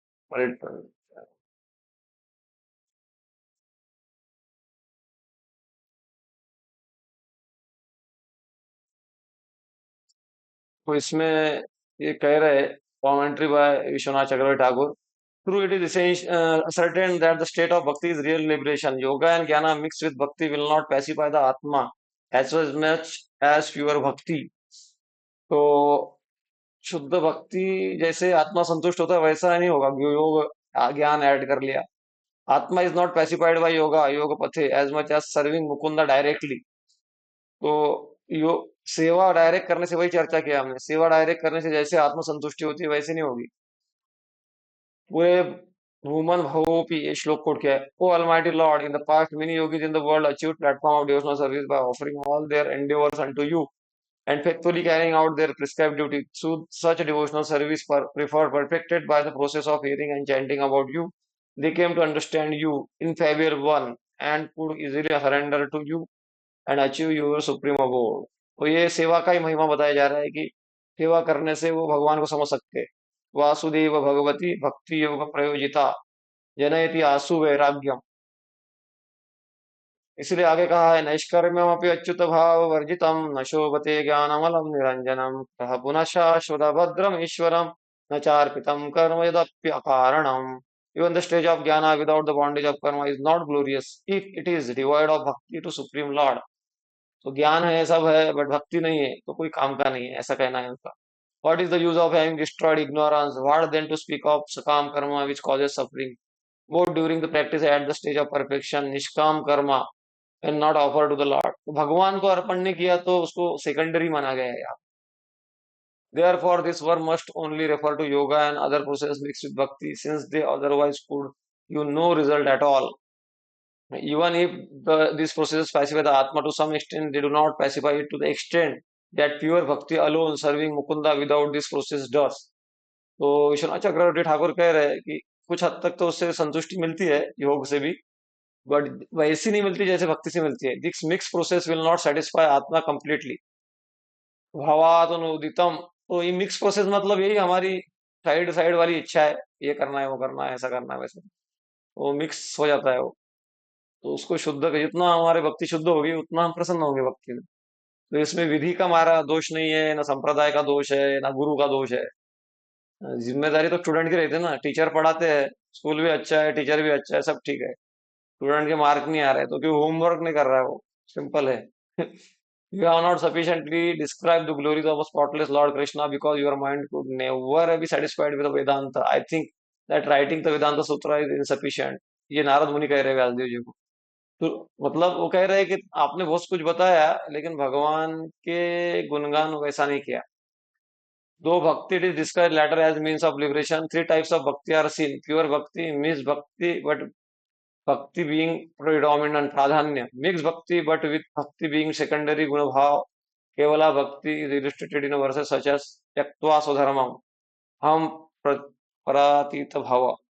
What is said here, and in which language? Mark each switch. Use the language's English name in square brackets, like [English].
[English] wait, [Hindi] तो इसमें ये कह रहे [English] Commentary by Vishwanath Chakravarti Thakur, true it is certain that the state of bhakti is real liberation. Yoga and jnana mixed with bhakti will not pacify the atma as much as pure bhakti. [Hindi] तो शुद्ध भक्ति जैसे आत्मा संतुष्ट होता है वैसा नहीं होगा, योग ज्ञान ऐड कर लिया। [English] Atma is not pacified by yoga योग पथे as much as serving Mukunda directly. [Hindi] तो यो सेवा डायरेक्ट करने से, वही चर्चा किया हमने, सेवा डायरेक्ट करने से जैसे आत्म संतुष्टि होती है वैसे नहीं होगी। पूरे भूमन भवोपि, ये श्लोक कोट किया है। [English] O Almighty Lord, in the past many yogis in the world achieved platform of devotional service by offering all their endeavors unto you and faithfully carrying out their prescribed duty. So such devotional service perfected by the process of hearing and chanting about you, they came to understand you, infallible one, and could easily surrender to you and achieve your supreme abode. [Hindi] तो ये सेवा का ही महिमा बताया जा रहा है कि सेवा करने से वो भगवान को समझ सकते हैं। [Sanskrit] वासुदेव भगवती भक्ति योग प्रयोजिता जनयति आसु वैराग्यम। [Hindi] इसलिए आगे कहा है, [Sanskrit] नैष्कर्म्यम अपि अच्युत भाव वर्जितम न शोभते ज्ञानमलम निरंजनम कह पुनः शाश्वत भद्रम ईश्वरम न चार्पितम कर्म यदप्य अकारणम। [English] Even the stage of jnana without the bondage of karma is not glorious if it is devoid of bhakti to Supreme Lord. [Hindi] तो ज्ञान है सब है बट भक्ति नहीं है तो कोई काम का नहीं है, ऐसा कहना है उनका। [English] What is the use of having destroyed ignorance? What then to speak of sakam karma which causes suffering? Both during the practice at the stage of perfection, nishkam karma and not offered to the Lord. [Hindi] तो भगवान को अर्पण नहीं किया तो उसको secondary माना गया है यहाँ। [English] Therefore, this verse must only refer to yoga and other processes mixed with bhakti, since they otherwise could give no result at all. Even if these processes pacify the Atma to some extent, they do not pacify it to the extent that pure bhakti alone serving Mukunda without this process does. [Hindi] तो विश्वनाथ चक्रवर्ती ठाकुर कह रहे हैं कि कुछ हद तक तो उससे संतुष्टि मिलती है योग से भी, बट वैसी नहीं मिलती जैसे भक्ति से मिलती है। [English] this mix process will not satisfy atma completely [Sanskrit] भावात अनुदितम। [Hindi] तो ये मिक्स प्रोसेस मतलब यही हमारी साइड साइड वाली इच्छा है, ये करना है वो करना है ऐसा करना है वैसे, वो मिक्स हो जाता है वो। तो उसको शुद्ध, जितना हमारे भक्ति शुद्ध होगी उतना हम प्रसन्न होंगे भक्ति में। तो इसमें विधि का हमारा दोष नहीं है, ना संप्रदाय का दोष है, ना गुरु का दोष है। जिम्मेदारी तो स्टूडेंट की रहती है ना, टीचर पढ़ाते हैं, स्कूल भी अच्छा है, टीचर भी अच्छा है, सब ठीक है, स्टूडेंट के मार्क नहीं आ रहे तो क्यों होमवर्क नहीं कर रहा है वो, सिंपल है। [English] You have not sufficiently described the glories of a spotless Lord Krishna because your mind could never be satisfied with the Vedanta. I think that writing the Vedanta Sutra is insufficient. [Hindi] ये नारद मुनि कह रहे हैं व्यासदेव जी को। तो मतलब वो कह रहे हैं कि आपने बहुत कुछ बताया लेकिन भगवान के गुणगान वैसा नहीं किया। [English] दो bhakti it is described latter as means of liberation. Three types of bhakti are seen: pure bhakti, mixed bhakti, but bhakti being predominant pradhanya, mixed bhakti but with bhakti being secondary guna bhav. Kevala bhakti is illustrated in verses such as tyaktva swadharmam हम परातीत भाव।